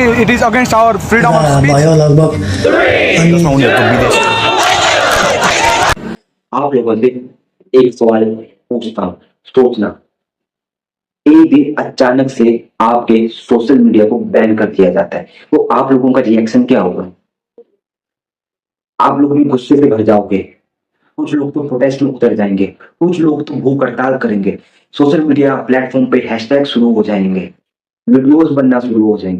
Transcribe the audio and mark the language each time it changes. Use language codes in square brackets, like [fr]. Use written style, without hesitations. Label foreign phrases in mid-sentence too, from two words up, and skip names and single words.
[en] is against our freedom of speech. [ne] भयो लगभग [hi] आप लोगों से एक सवाल पूछता हूँ, सोचना। एक दिन अचानक से आपके [en] social media [hi] को बैन कर दिया जाता है, तो आप लोगों का रिएक्शन क्या होगा? आप लोग भी गुस्से से भर जाओगे, कुछ लोग तो प्रोटेस्ट में उतर जाएंगे, कुछ लोग तो भूख हड़ताल करेंगे, [en] social media platform [hi] पे हैशटैग शुरू हो जाएंगे, वीडियोस बनना शुरू हो जाएंगे।